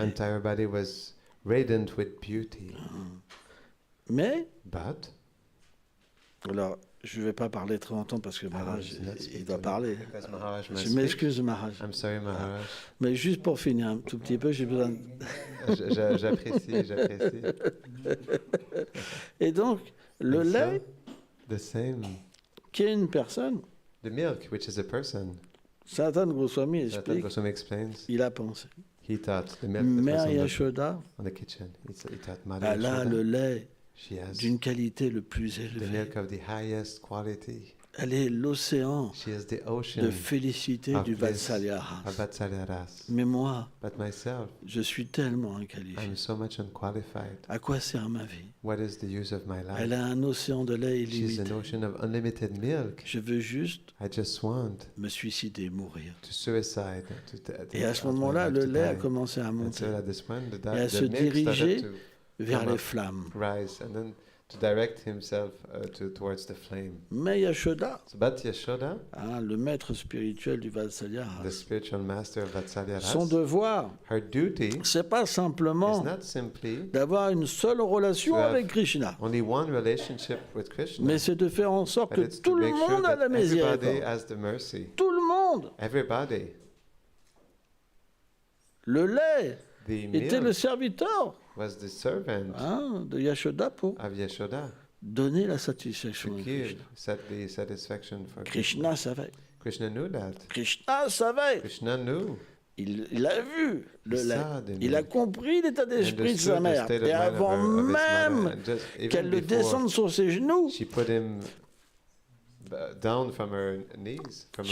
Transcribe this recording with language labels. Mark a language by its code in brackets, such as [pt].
[en] entire body was radiant with beauty. [fr] Mais, [en] But [fr] alors, je ne vais pas parler trop longtemps parce que Maharaj, [en] will not [fr] il [en] speak [fr] doit [en] to [fr] parler. [en] because Maharaj must [fr] Je [en] speak. [fr] m'excuse, Maharaj. [en] I'm sorry, Maharaj. [fr] Mais juste pour finir un tout petit peu, j'ai besoin. J'apprécie, j'apprécie. Et donc, le [en] And so, [fr] lait, [en] the same. [fr] qui est une personne, [en] The milk, which is a person, [fr] Satan Goswami [en] Satan [fr] explique, [en] Goswami explains, [fr] il a pensé. [en] he thought the milk that [fr] Mère [en] was [fr] Yashoda, [en] on the kitchen. He thought Mother [fr] elle a le [en] Yashoda, [fr] lait [en] she has [fr] d'une qualité le plus [en] the [fr] élevée. [en] milk of the highest quality. [fr] Elle est l'océan [en] She is the [fr] de [en] ocean [fr] félicité [en] of [fr] du [en] bliss, [fr] Vatsalya. [en] of Vatsalyaras. [fr] Mais moi, [en] But myself, [fr] je suis tellement inqualifié. [en] I'm so much unqualified. [fr] À quoi sert ma vie? [en] What is the use of my [fr] Elle [en] life? [fr] a un océan de lait [en] She's [fr] illimité. [en] an ocean of unlimited milk. [fr] Je veux juste [en] I just want [fr] me suicider, mourir. [en] to suicide. [fr] Et à ce moment-là, le lait a commencé à [en] And [fr] monter [en] so at this point, [fr] et à se [en] the milk [fr] diriger [en] started to [fr] vers [en] come [fr] les [en] up, [fr] flammes. [en] rise, and then to direct himself towards the flame. [fr] Mais Yashoda, [en] So, but Yashoda, [fr] hein, le maître spirituel du Vatsalya, [en] the spiritual master of Vatsalyaras, [fr] son devoir, [en] her duty [fr] c'est pas [en] is [fr] simplement [en] not simply [fr] d'avoir une seule relation [en] To have [fr] avec Krishna, [en] only one relationship with Krishna, [fr] mais c'est de faire en sorte [en] but [fr] que [en] it's to [fr] tout le [en] make sure [fr] monde a [en] that [fr] la [en] everybody [fr] miséricorde. [en] has the mercy. [fr] Tout le monde. [en] Everybody. [fr] Le lait [en] The [fr] était le [en] milk [fr] serviteur, [en] was the servant [fr] hein, de Yashoda pour [en] of Yashoda [fr] donner la [en] to [fr] satisfaction à [en] give [fr] Krishna. [en] the satisfaction for [fr] Krishna savait. [en] Krishna knew that. [fr] Krishna savait. [en] Krishna knew. [fr] Il a vu le [en] He [fr] lait. [en] saw the [fr] Il a [en] milk. [fr] compris l'état d'esprit de sa [en] Understood the [fr] mère. [en] state of [fr] Et [en] mind [fr] avant [en] of his mother, [fr] même [en] and just even [fr] qu'elle le [en] before [fr] descende sur ses genoux, [en] she put him down from her knees, from her